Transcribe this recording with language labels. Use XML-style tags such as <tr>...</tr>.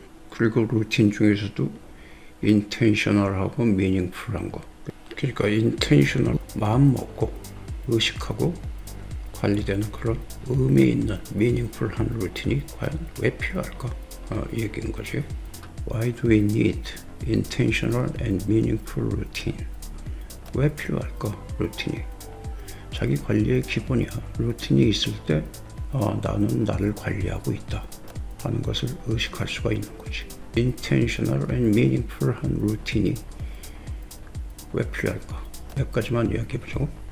<ko>그리고 루틴 중에서도 intentional하고 meaningful한 거. 그러니까 intentional, 마음 먹고 의식하고 관리되는 그런 의미 있는 meaningful한 루틴이 과연 왜 필요할까? 얘기인 거지.</ko> <en>Why do we need intentional and meaningful routine?</en> <ko>왜 필요할까? 루틴이. 자기 관리의 기본이야. 루틴이 있을 때 나는 나를 관리하고 있다 하는 것을 의식할 수가 있는 거지.</ko> <en>intentional and meaningful</en> <ko>한 루틴이 왜 필요할까? 몇 가지만 이야기해보자고.</ko>